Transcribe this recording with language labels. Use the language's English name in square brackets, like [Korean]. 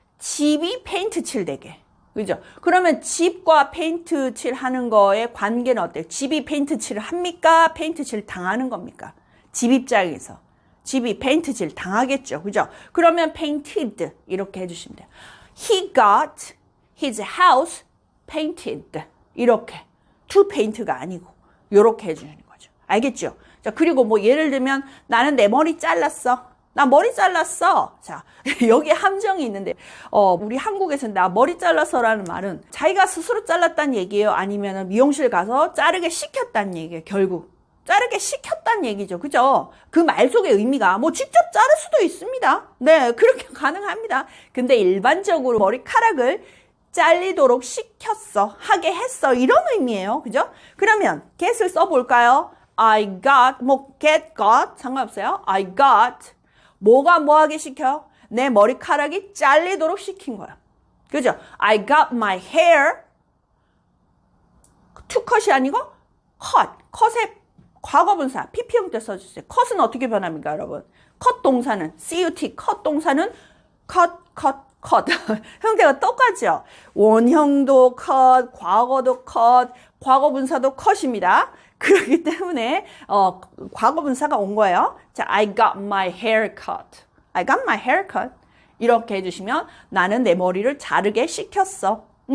[Korean] 집이 페인트 칠 되게. 그죠? 그러면 집과 페인트 칠 하는 거의 관계는 어때요? 집이 페인트 칠을 합니까? 페인트 칠 당하는 겁니까? 집 입장에서. 집이 페인트 칠 당하겠죠. 그죠? 그러면 painted 이렇게 해주시면 돼요. [English] He got his house painted. [Korean] 이렇게. [English] to paint [Korean] 가 아니고 이렇게 해주는 거죠. 알겠죠? 자, 그리고 예를 들면 나는 내 머리 잘랐어. 나 머리 잘랐어. 자, 여기 함정이 있는데, 우리 한국에서는 나 머리 잘랐어라는 말은 자기가 스스로 잘랐다는 얘기예요? 아니면 미용실 가서 자르게 시켰다는 얘기예요, 결국. 자르게 시켰다는 얘기죠. 그죠? 그 말 속의 의미가 뭐 직접 자를 수도 있습니다. 네, 그렇게 가능합니다. 근데 일반적으로 머리카락을 잘리도록 시켰어, 하게 했어, 이런 의미예요. 그죠? 그러면 get을 써볼까요? [English] I got, 뭐 get, got [Korean] 상관없어요. [English] I got. [Korean] 뭐가 뭐하게 시켜? 내 머리카락이 잘리도록 시킨 거야. 그죠? [English] I got my hair to cut이 [Korean] 아니고 [English] cut. [Korean] cut의 과거분사 pp형 때 써주세요. cut은 어떻게 변합니까, 여러분? cut 동사는 cut, cut 동사는 cut. 형태가 똑같죠? 원형도 cut, 과거도 cut, 과거분사도 cut입니다. 그렇기 때문에 과거분사가 온 거예요. [English] 자, I got my hair cut. I got my hair cut. [Korean] 이렇게 해주시면 나는 내 머리를 자르게 시켰어.